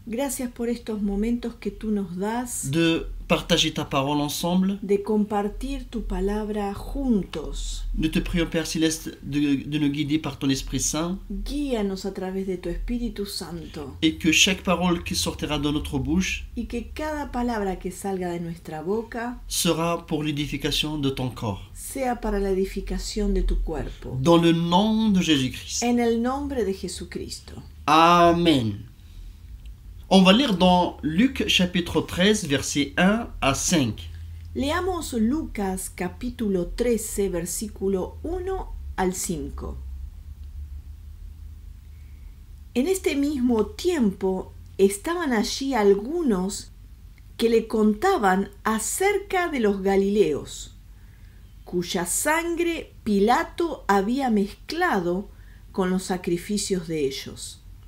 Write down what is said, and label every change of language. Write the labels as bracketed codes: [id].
[es] Gracias por estos momentos que tú nos das [fr] de partager ta parole ensemble. [es] de compartir tu palabra juntos. [fr] Nous te prions, Père Céleste, de nous guider par ton Esprit Saint [es] Guíanos a través de tu Espíritu Santo [fr] et que chaque parole qui sortira de notre bouche [es] y que cada palabra que salga de nuestra boca [fr] sera pour l'édification de ton corps. [es] sea para la edificación de tu cuerpo. [fr] Dans le nom de Jésus-Christ. [es] En el nombre de Jesucristo. Amen. [fr] On va lire dans Luc chapitre 13, versets 1 à 5. [es] Leamos Lucas capítulo 13, versículo 1 al 5. En este mismo tiempo estaban allí algunos que le contaban acerca de los Galileos, cuya sangre Pilato había mezclado con los sacrificios de ellos.